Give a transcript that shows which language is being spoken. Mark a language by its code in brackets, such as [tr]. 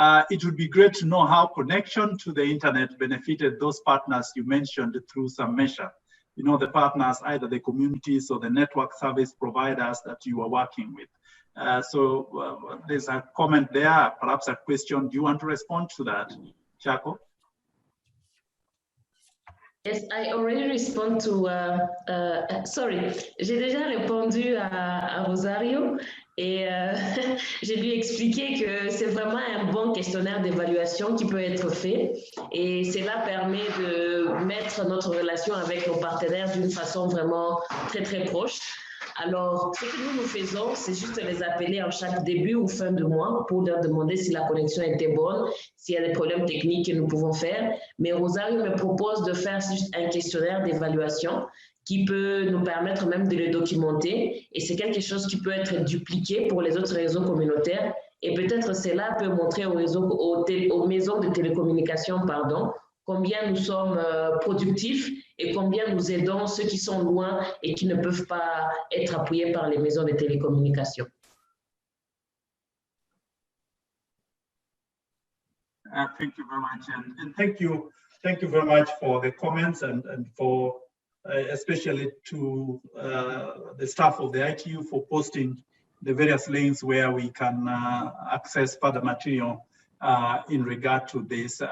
[en] It would be great to know how connection to the internet benefited those partners you mentioned through some measure. You know, the partners, either the communities or the network service providers that you are working with. So there's a comment there, perhaps a question. Do you want to respond to that, Chaco? Yes, I already respond to, sorry, [fr] j'ai déjà répondu à Rosario et j'ai lui expliqué que c'est vraiment un bon questionnaire d'évaluation qui peut être fait et cela permet de mettre notre relation avec nos partenaires d'une façon vraiment très, très proche. Alors, ce que nous faisons, c'est juste les appeler en chaque début ou fin de mois pour leur demander si la connexion était bonne, s'il y a des problèmes techniques que nous pouvons faire. Mais Rosario me propose de faire juste un questionnaire d'évaluation qui peut nous permettre même de le documenter. Et c'est quelque chose qui peut être dupliqué pour les autres réseaux communautaires. Et peut-être cela peut montrer aux maisons de télécommunications, combien nous sommes productifs et combien nous aidons ceux qui sont loin et qui ne peuvent pas être appuyés par les maisons de télécommunications. [en] Thank you very much, and thank you very much for the comments and for especially to the staff of the ITU for posting the various links where we can access further material in regard to this.